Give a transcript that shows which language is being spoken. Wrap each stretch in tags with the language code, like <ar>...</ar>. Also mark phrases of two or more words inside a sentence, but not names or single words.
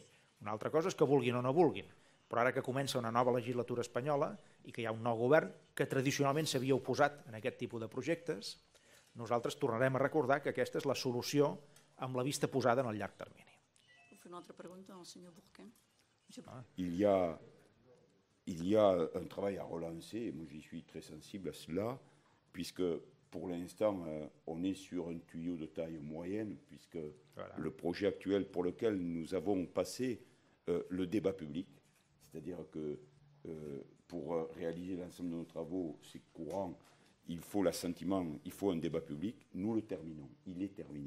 <ca>Una altra cosa és que vulguin o no vulguin, però ara que comença una nova legislatura espanyola i que hi ha un nou govern que tradicionalment s'havia oposat en aquest tipus de projectes, nosaltres tornarem a recordar que aquesta és la solució amb la vista posada en el llarg termini. Puc fer una altra pregunta al senyor Bourquin?</ca> <fr>Il y a un travail à relancer, et moi j'y suis très sensible à cela, puisque pour l'instant on est sur un tuyau de taille moyenne, puisque voilà. Le projet actuel pour lequel nous avons passé le débat public, c'est-à-dire que pour réaliser l'ensemble de nos travaux, c'est courant, il faut l'assentiment, il faut un débat public, nous le terminons, il est terminé.</fr>